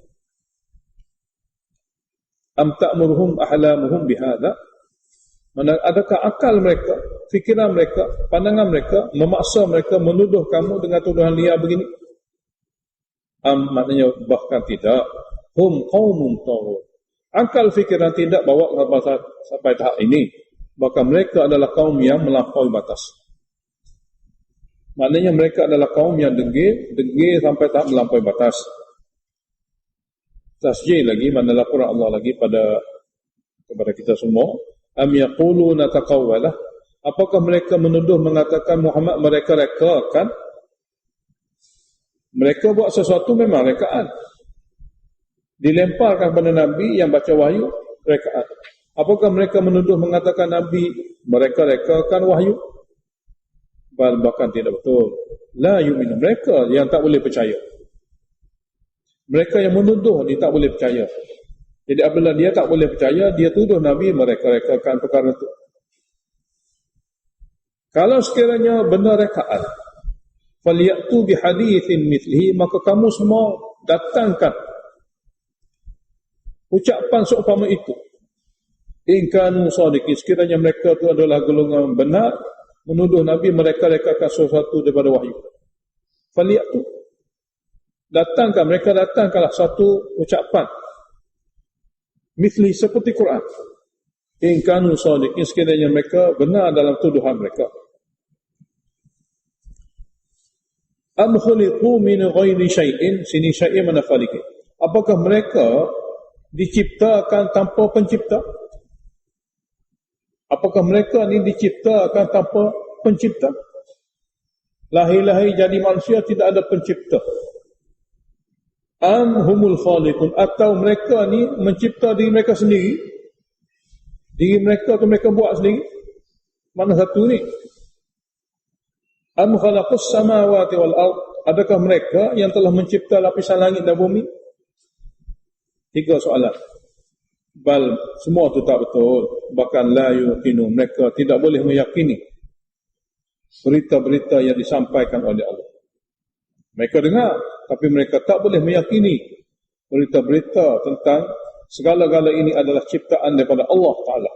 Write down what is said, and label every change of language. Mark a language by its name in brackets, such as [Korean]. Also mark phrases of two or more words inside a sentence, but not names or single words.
[Arabic] Am ta'muruhum ahlamuhum bihadza, [Malay] adakah akal mereka, fikiran mereka, pandangan mereka memaksa mereka menuduh kamu dengan tuduhan liar begini? Maknanya bahkan tidak. [Arabic] Hum qaumun taghun, [Malay] akal fikiran tidak bawa sampai tahap ini. Bahkan mereka adalah kaum yang melampaui batas. Maknanya mereka adalah kaum yang degil sampai tahap melampaui batas. Tasjih lagi, mana laporan Allah lagi kepada kita semua. [Arabic] Am yaquluna taqawwalah, [Malay] apakah mereka menuduh mengatakan Muhammad mereka rekakan? Mereka buat sesuatu memang rekaan, dilemparkan kepada Nabi yang baca wahyu, rekaan. Apakah mereka menuduh mengatakan Nabi mereka rekakan wahyu? Bahkan tidak betul. [Arabic] La yu'minu, [Malay] mereka yang tak boleh percaya. Mereka yang menuduh dia tak boleh percaya. Jadi apabila dia tak boleh percaya, dia tuduh Nabi mereka rekakan perkara itu. Kalau sekiranya benar rekaan, [Arabic] falyatu bihadithin mithlihi, [Malay] maka kamu semua datangkan ucapan seumpama itu. [Arabic] In kanu sadiqin, [Malay] sekiranya mereka itu adalah golongan benar menuduh Nabi mereka rekakan sesuatu daripada wahyu. Falyatu, mereka datangkanlah satu ucapan mithli seperti Quran. [Arabic] In kanu sadiqin, [Malay] sekiranya mereka benar dalam tuduhan mereka. [Arabic] Am khuliqu min ghairi syai'in, sini syai'in mana khaliqin, [Malay] apakah mereka diciptakan tanpa pencipta? Apakah mereka ni diciptakan tanpa pencipta? Lahir-lahir jadi manusia tidak ada pencipta. [Arabic] Am humul khaliqun, [Malay] atau mereka ni mencipta diri mereka sendiri? Diri mereka tu mereka buat sendiri? Mana satu ni? [Arabic] Am khalaqus samawati wal ard, [Malay] adakah mereka yang telah mencipta lapisan langit dan bumi? 3 soalan. Bal, semua itu tak betul. Bahkan [Arabic] la yuqinu, [Malay] mereka tidak boleh meyakini berita-berita yang disampaikan oleh Allah. Mereka dengar, tapi mereka tak boleh meyakini berita-berita tentang segala-gala ini adalah ciptaan daripada Allah Ta'ala.